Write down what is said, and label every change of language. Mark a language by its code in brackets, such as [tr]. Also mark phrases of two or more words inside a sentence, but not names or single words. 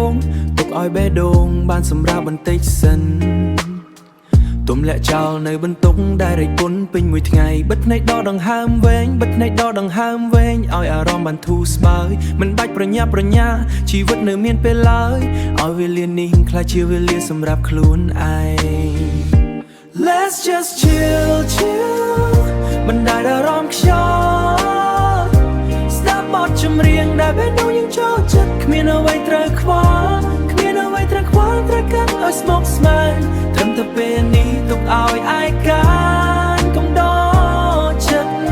[km] ងបានសម្រាប់បន្តិចសិនទុំលាក់ចោលនៅបន្ទុកដែលរៃគុណពេញមួយថ្ងៃបិទភ្នែកដកដង្ហើមវែងឲ្យ អារម្មណ៍បានធូរស្បើយមិនបាច់ប្រញាប់ប្រញាល់ជីវិតនៅមានពេលឡើយឲ្យវេលានេះខ្លះជាវេលាសម្រាប់ខ្លួនឯង [en] Let's just chill [km] បណ្ដាលអារម្មណ៍ខ្យល់ស្ដាប់បទចម្រៀងដែលបេះដូងយើងចូលចិត្តគ្មានអ្វីត្រូវខ្វល់ត្រូវកាត់ឲ្យស្មុគស្មាញត្រឹមតែពេលនេះទុកឲ្យឯកានកុំដកចិត្ត